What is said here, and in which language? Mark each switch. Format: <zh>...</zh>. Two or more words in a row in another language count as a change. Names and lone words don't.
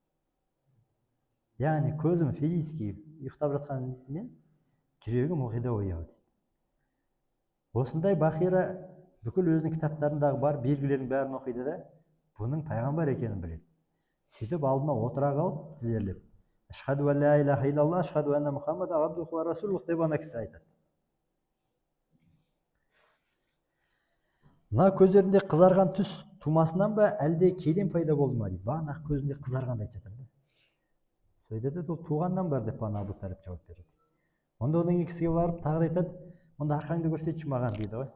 <kk>Яғни көзім физически ұйықтап жатқанмен жүрегім ылғи да ояу дейді. Осындай Бахира бүкіл өзінің кітаптарындағы бар белгілердің бәрін оқиды да бұның пайғамбар екенін біледі. Сөйтіп алдына отыра қалып тізерлеп,</kk> <ar>أشهد أن لا إله إلا الله أشهد أن محمدا عبده ورسوله</ar> <kk>деп ана кісі айтады. Мына көздерінде қызарған түс тумасынан ба, әлде кейден пайда болды ма дейді. Бағана көзінде қызарғанды айтып жатыр. Сөйтеді, ол туғаннан бар деп бана Абу Талиб жауап береді. Онда оның кісіге барып тағы айтады, онда арқаңды көрсетші маған дейді ғой.</kk>